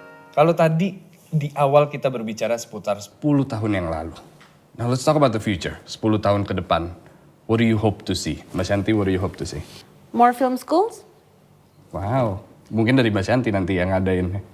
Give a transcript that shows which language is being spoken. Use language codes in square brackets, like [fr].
[id] Kalau tadi di awal kita berbicara seputar 10 tahun yang lalu. [en] Now let's talk about the future. [id] 10 tahun ke depan. [en] What do you hope to see? Mbak Shanti, what do you hope to see? More film schools? [id] Wow, mungkin dari Mbak Shanti nanti yang ngadain.